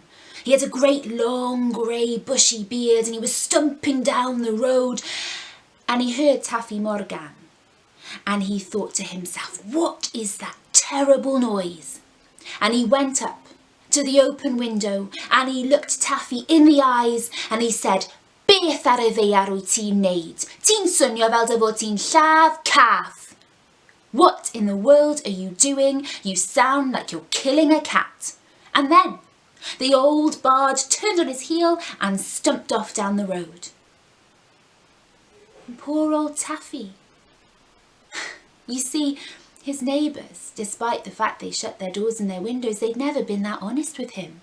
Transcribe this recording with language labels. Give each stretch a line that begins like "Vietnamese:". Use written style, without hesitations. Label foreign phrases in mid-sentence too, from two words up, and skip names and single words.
English: He had a great long grey bushy beard and he was stumping down the road and he heard Taffy Morgan and he thought to himself, what is that terrible noise? And he went up to the open window and he looked Taffy in the eyes and he said,
Welsh: beth ar y fe ar wyt ti'n neud? Ti'n swnio fel dy fod ti'n lladd cath.
English: What in the world are you doing? You sound like you're killing a cat. And then the old bard turned on his heel and stumped off down the road. And poor old Taffy. You see, his neighbours, despite the fact they shut their doors and their windows, they'd never been that honest with him.